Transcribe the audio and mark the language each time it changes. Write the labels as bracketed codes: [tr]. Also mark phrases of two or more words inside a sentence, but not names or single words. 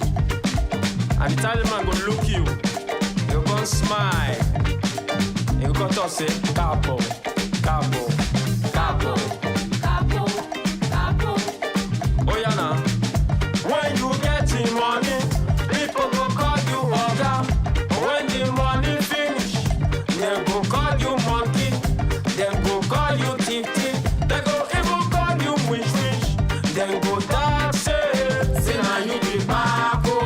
[pcm] An Italian man go look you. You go don't smile. You got to say capo, capo, capo, capo, capo. Oh yeah now. When you get the money, people go call you Oga. When the money finish, they go call you monkey. They go call you thief. They go even call you wish. They go talk say now you be back.